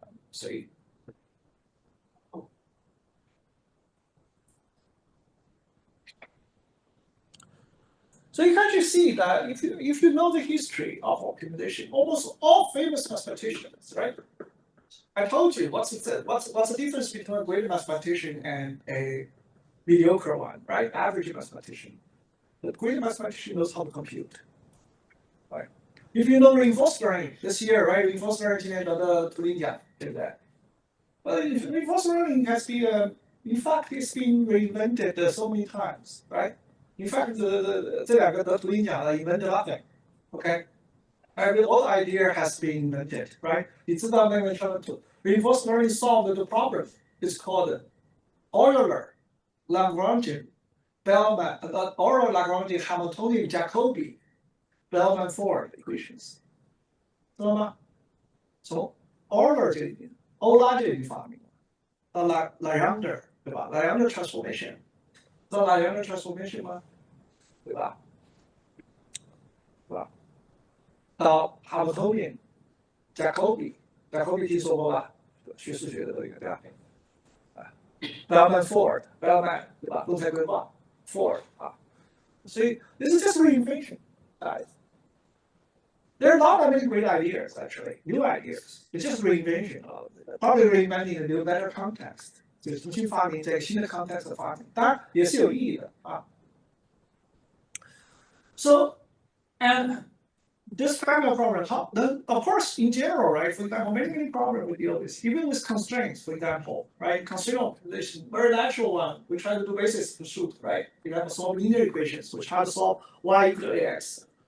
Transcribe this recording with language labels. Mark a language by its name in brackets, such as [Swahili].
[English] So you can actually see that if you know the history of optimization, almost all famous mathematicians, right? I told you what's the difference between a great mathematician and a mediocre one, right? Average mathematician. The great mathematician knows how to compute, right? If you know reinforced learning this year, right? [Chinese] Reinforced learning 今年得的图灵奖，对不对？ [English] But reinforced learning has been, in fact, it's been reinvented so many times, right? In fact, [Chinese] 这两个得图灵奖的 [English] invented nothing, okay? Every old idea has been invented, right? [Chinese] 你知道那个 [English] reinforced learning solved the problem is called Euler, Lagrange, Bellman, Euler, Lagrange, Hamiltonian, Jacobi, Bellman-Ford equations， [Chinese] 知道吗？从 Euler 这里面，欧拉这里发明到 Lagrange， 对吧 ？Lagrange transformation， 知道 Lagrange transformation 吗？对吧？对吧？到 Hamiltonian、Jacobi 听说过吧？学数学的都有，对吧？ [English] Bellman-Ford， Bellman [Chinese] 对吧？动态规划 [English] ，Ford 啊， [Chinese] 所以 [English] this is just reinvention, guys. There are not that many great ideas, actually, new ideas. It's just reinvention of it. Probably reinventing a new, better context. [Chinese] 就是重新发明在新的 context 的发明，当然也是有意义的啊。 [English] So, and this kind of problem, then of course, in general, right? For example, many problems we deal with, even with constraints, for example, right? Constraint optimization, very natural one. We try to do basis pursuit, right? You have to solve linear equations. We try to solve y equal to ax.